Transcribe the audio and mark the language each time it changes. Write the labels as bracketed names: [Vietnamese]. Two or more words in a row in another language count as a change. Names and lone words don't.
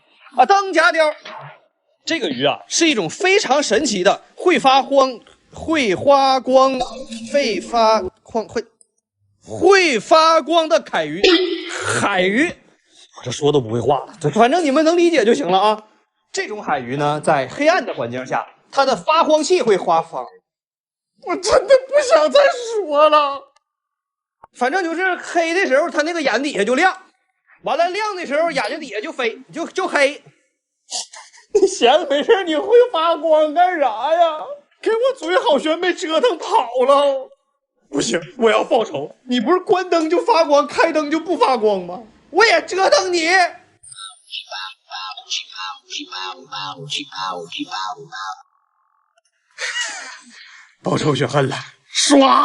[Chinese] 啊，燈夾雕，這個魚啊是一種非常神奇的會發光的凱魚，海魚，我這說都不會話了，反正你們能理解就行了啊。這種海魚呢，在黑暗的環境下，它的發光器會發光。我真的不想再說了，反正就是黑的時候，它那個眼底下就亮，完了亮的時候，眼睛底下就飛，就黑。你閒着沒事，你會發光幹啥呀？給我嘴好懸被折騰跑了。不行，我要報仇。你不是關燈就發光，開燈就不發光嗎？我也折騰你。報仇雪恨了，刷！